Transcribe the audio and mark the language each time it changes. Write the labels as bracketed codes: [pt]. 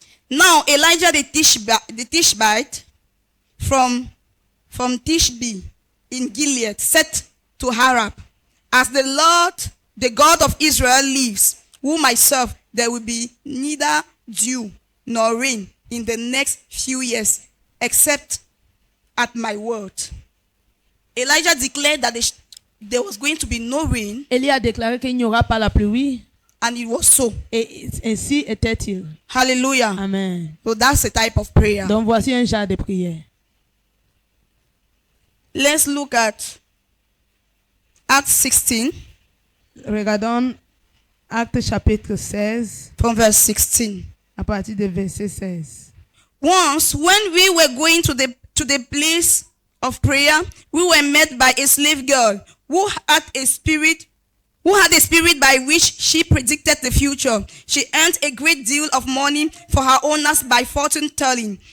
[en] Now Elijah the Tishbite from Tishbe in Gilead said to Harab, as the Lord, the God of Israel lives, whom I serve, there will be neither dew nor rain in the next few years, except at my word. Elijah declared that there was going to be no rain, [fr] Élie a déclaré qu'il n'y aura pas la pluie [en] and it was so. [fr] et ainsi était-il. [en] Hallelujah. Amen. So that's the type of prayer. [fr] Donc voici un genre de prière. [en] Let's look at Acts 16 [fr] Regardons Actes chapitre 16 [en] from verse 16. [fr] à partir du verset 16. [en] Once, when we were going to the place of prayer, we were met by a slave girl who had a spirit by which she predicted the future. She earned a great deal of money for her owners by fortune telling.